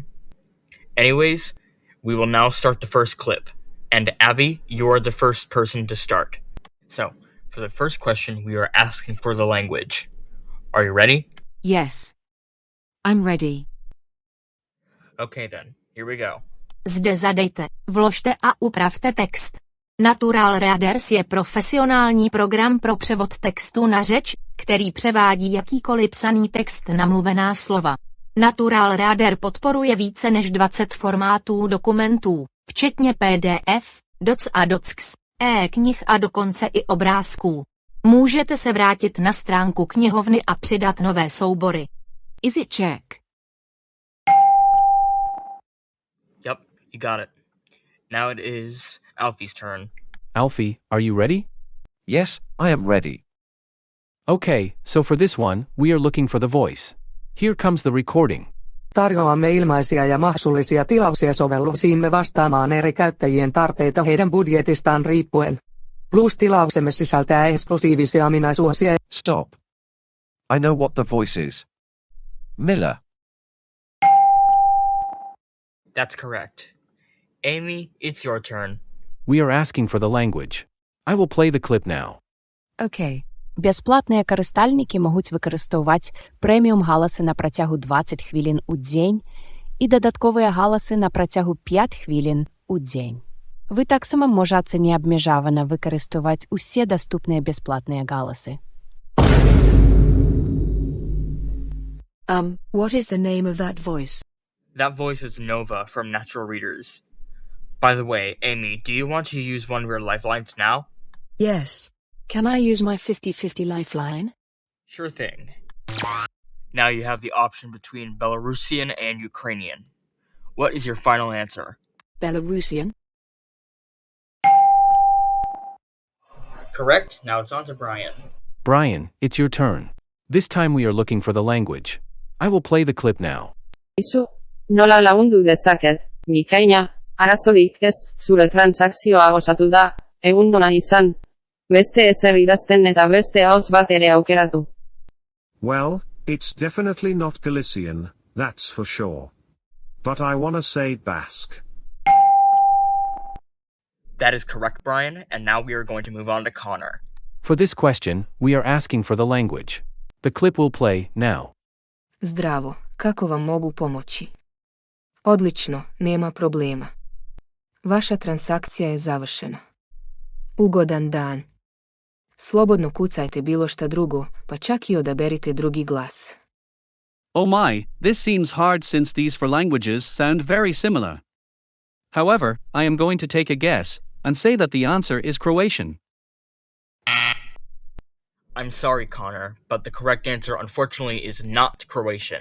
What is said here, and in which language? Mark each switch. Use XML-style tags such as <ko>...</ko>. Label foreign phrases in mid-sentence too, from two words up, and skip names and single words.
<en>Anyways, we will now start the first clip, and Abby, you're the first person to start. So, for the first question, we are asking for the language. Are you ready? Yes. I'm ready. Okay then, here we go.</en> <cs>Zde zadejte, vložte a upravte text. Natural Readers je profesionální program pro převod textu na řeč, který převádí jakýkoliv psaný text na mluvená slova. Natural Reader podporuje více než 20 formátů dokumentů, včetně PDF, doc a docs, e-knih a dokonce i obrázků. Můžete se vrátit na stránku knihovny a přidat nové soubory.</cs> <en>Is it Czech? Yep, you got it. Now it is Alfie's turn. Alfie, are you ready? Yes, I am ready. Okay, so for this one, we are looking for the voice. Here comes the recording. Tarjoamme ilmaisia ja maksullisia tilauksia sovelluksiimme vastaamaan eri käyttäjien tarpeita heidän budjetistaan riippuen. Plus-tilauksemme sisältää eksklusiivisia ominaisuuksia. Stop. I know what the voice is. Miller. That's correct. Amy, it's your turn. We are asking for the language. I will play the clip now. Окей.</en> <be>Бясплатныя карыстальнікі могуць выкарыстоўваць прэміум галасы на працягу 20 хвілін у дзень і дадатковыя галасы на працягу 5 хвілін у дзень. Вы таксама можаце неабмежавана выкарыстоўваць усе даступныя бясплатныя галасы.</be> <en>What is the name of that voice? That voice is Nova from Natural Readers. By the way, Amy, do you want to use one of your lifelines now? Yes. Can I use my 50-50 lifeline? Sure thing. Now you have the option between Belarusian and Ukrainian. What is your final answer? Belarusian? Correct. Now it's on to Brian. Brian, it's your turn. This time we are looking for the language. I will play the clip now.</en> <eu>Izu, nola lagundu dezaket, bikaina, arazorik ez, zure transakzioa osatu da, egun dona izan. Beste ezer idazten eta beste ahots bat ere aukeratu.</eu> <en>Well, it's definitely not Galician, that's for sure. But I wanna say Basque. That is correct, Brian, and now we are going to move on to Connor. For this question, we are asking for the language. The clip will play now.</en> <sr>Zdravo, kako vam mogu pomoći? Odlično, nema problema. Vaša transakcija je završena. Ugodan dan. Slobodno kucajte bilo šta drugo, pa čak i odaberite drugi glas.</sr> <en>Oh my, this seems hard since these 4 languages sound very similar. However, I am going to take a guess, and say that the answer is Croatian. I'm sorry, Connor, but the correct answer unfortunately is not Croatian.</en>